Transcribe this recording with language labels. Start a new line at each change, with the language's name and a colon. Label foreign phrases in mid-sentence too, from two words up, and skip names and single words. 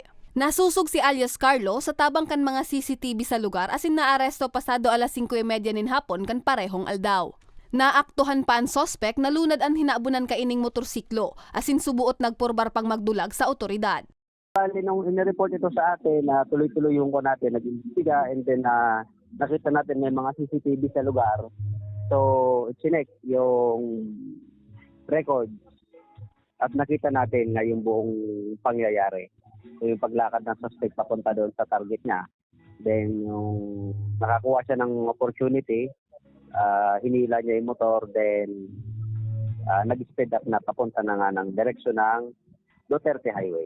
Bikol: Nasusog si alias Carlo sa tabang kan mga CCTV sa lugar asin naaresto pasado alas 5:30 nin hapon kan parehong aldaw. Naaktuhan pa ang sospek na lunad ang hinaabunan kaining motorsiklo asin subuot nagpurbar pang magdulag sa otoridad.
Filipino: Nung in-report ito sa atin, tuloy-tuloy yung ko natin, nag-imbestiga,
English: and then
Filipino: nakita natin may mga CCTV sa lugar. So, chinek yung record at nakita natin na yung buong pangyayari. So, yung paglakad ng suspect papunta doon sa target niya. Then, yung nakakuha siya ng opportunity, hinila niya yung motor, then nag-
English: speed up
Filipino: na papunta na nga ng direksyon ng Duterte Highway.